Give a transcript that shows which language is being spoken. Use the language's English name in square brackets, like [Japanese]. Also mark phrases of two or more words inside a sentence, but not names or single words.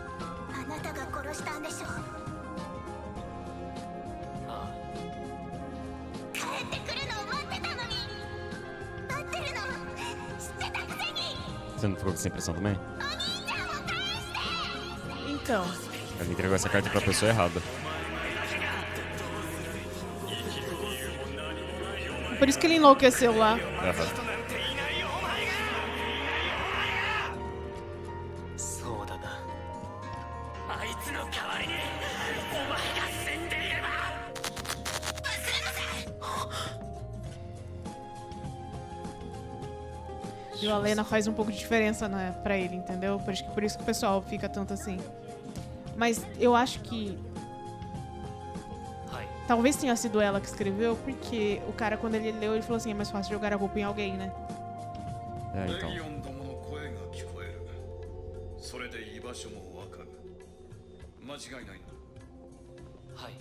[Japanese] あなたが殺したんでしょ。ああ。帰ってくるのを待ってたのに。待ってるの知ってたくせに。 [Portuguese] Você não ficou com essa impressão também? [Japanese] お兄ちゃんを返して。 [Portuguese] Então. Ela entregou essa carta pra pessoa errada. Por isso que ele enlouqueceu lá. Aham. [Japanese] そうだな。あいつの代わりにお前が死んでいれば。 [Portuguese] E a Lena faz um pouco de diferença, né, pra ele, entendeu? Por isso que o pessoal fica tanto assim. Mas eu acho que [Japanese] はい。 [Portuguese] talvez tenha sido ela que escreveu, porque o cara, quando ele leu, ele falou assim: é mais fácil jogar a culpa em alguém, né? É, [Japanese] レ [Portuguese] então. [Japanese] ギオンどもの声が聞こえる。それで居場所もわかる。間違いないな。はい。